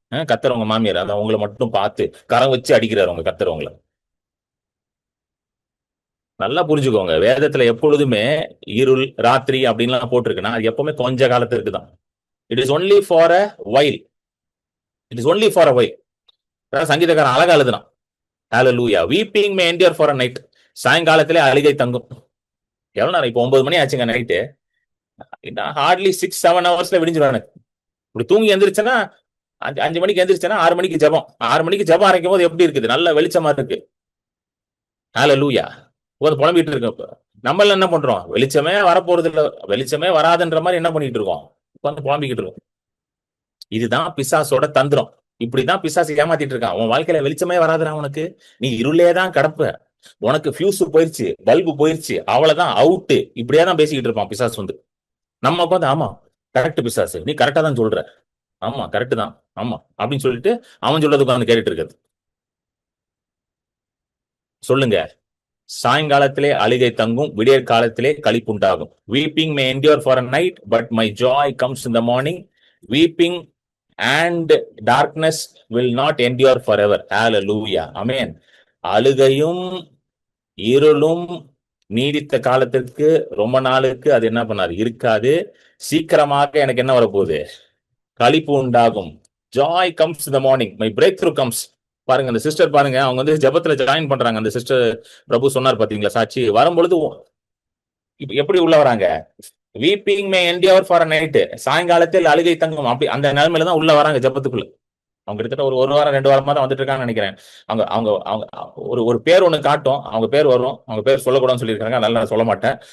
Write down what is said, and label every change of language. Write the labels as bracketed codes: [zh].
[ta] கத்தர் உங்க மாமியார், அதை உங்களை மட்டும் பார்த்து கரம் வச்சு அடிக்கிறாரு உங்க கத்தர் உங்களை. நல்லா புரிஞ்சுக்கோங்க, வேதத்துல எப்பொழுதுமே இருள் ராத்திரி அப்படின்லாம் போட்டிருக்குன்னா அது எப்பவுமே கொஞ்ச காலத்துக்கு தான். [en] It is only for a while, it is only for a while. [ta] சங்கீதக்காரன் அழகா எழுதுனான், ஹல்லேலூயா, [en] weeping may endure for a night. [ta] சாயங்காலத்திலே அழுகை தங்கும். எவ்வளவு நேரம்? இப்போ 9 மணி ஆச்சுங்க நைட்டு, ஹார்ட்லி 6-7 ஹவர்ஸ்ல விடிஞ்சிடும் எனக்கு. இப்படி தூங்கி எந்திரிச்சேன்னா 5 மணிக்கு எந்திரிச்சேன்னா 6 மணிக்கு ஜெபம். 6 மணிக்கு ஜெபம் அரைக்கும் போது எப்படி இருக்குது? நல்ல வெளிச்சமா இருக்கு. ஹல்லேலூயா. உட்காந்து புலம்பிட்டு இருக்கோம். நம்மள என்ன பண்றோம்? வெளிச்சமே வரப்போறது இல்ல, வெளிச்சமே வராதுன்ற மாதிரி என்ன பண்ணிட்டு இருக்கோம்? உட்காந்து புலம்பிக்கிட்டு இருக்கோம். இதுதான் பிசாசோட தந்திரம். இப்படிதான் பிசாசு ஏமாத்திட்டு இருக்கான். உன் வாழ்க்கையில வெளிச்சமே வராதுடா உனக்கு, நீ இருளே தான் கிடப்ப, உனக்கு ஃபியூஸ் போயிருச்சு, பல்பு போயிருச்சு, அவ்வளவுதான் அவுட்டு, இப்படியே தான் பேசிக்கிட்டு இருப்பான் பிசாசு வந்து. நம்ம உட்காந்து ஆமா கரெக்ட் பிசாசு, நீ கரெக்டா தான் சொல்ற, ஆமா கரெக்ட் தான், ஆமா அப்படின்னு சொல்லிட்டு அவன் சொல்றதுக்கு வந்து கேட்டுட்டு இருக்கிறது. சொல்லுங்க, சாயங்காலத்திலே அழுகை தங்கும், விடியற் காலத்திலே களிப்புண்டாகும். [en] weeping may endure for a night but my joy comes in the morning. weeping and darkness will not endure forever. hallelujah, amen. [ta] அழுகையும் இருளும் நீடித்த காலத்திற்கு, ரொம்ப நாளுக்கு அது என்ன பண்ணாது, இருக்காது. சீக்கிரமாக எனக்கு என்ன வரப்போகுது? களிப்பு உண்டாகும். [en] joy comes in the morning, my breakthrough comes. [ta] பாருங்க அந்த சிஸ்டர் பாருங்க, அவங்க வந்து ஜெபத்துல ஜாயின் பண்றாங்க. அந்த சிஸ்டர் பிரபு சொன்னார் பாத்தீங்களா சாட்சி, வரும்பொழுது எப்படி உள்ள வராங்க? [en] weeping may endure for a night, [ta] சாயங்காலத்தில் அழுகை தங்கும், அப்படி அந்த நிலைமையில தான் உள்ள வராங்க ஜெபத்துக்குள்ள. அவங்க கிட்டத்தட்ட ஒரு வாரம் 2 வாரமா தான் வந்துட்டு இருக்காங்கன்னு நினைக்கிறேன். அவங்க அவங்க அவங்க ஒரு பேர் ஒண்ணு காட்டும், அவங்க பேர் வரும், அவங்க பேர் சொல்லக்கூடாதுன்னு சொல்லியிருக்காங்க, நல்லா சொல்ல மாட்டேன்.